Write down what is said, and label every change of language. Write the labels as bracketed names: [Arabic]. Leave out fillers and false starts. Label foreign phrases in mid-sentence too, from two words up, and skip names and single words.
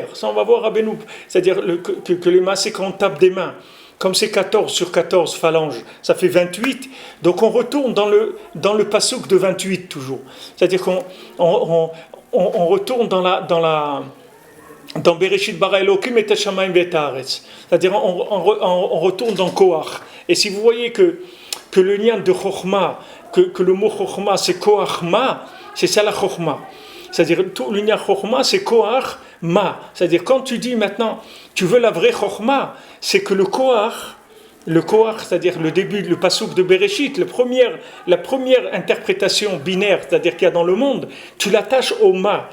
[French] Ça, on va voir à Benoît. C'est-à-dire que les mains, c'est quand on tape des mains. Comme c'est 14 sur 14 phalanges, ça fait 28. Donc on retourne dans le passouk de 28 toujours. C'est-à-dire qu'on retourne dans [Hebrew] בראשית ברא אלוקים את השמים ואת הארץ. [French] C'est-à-dire on retourne dans Koach. Et si vous voyez que le lien de Chokhma, que le mot Chokhma c'est Koachma, c'est ça la Chokhma. C'est-à-dire, tout l' [Hebrew] עניין חכמה, [French] c'est [Hebrew] כוח מה. [French] C'est-à-dire, quand tu dis maintenant, tu veux la vraie Chokhmah, c'est que le Koach, c'est-à-dire le début, le pasouk de Bereshit, la première interprétation binaire, c'est-à-dire qu'il y a dans le monde, tu l'attaches au Ma.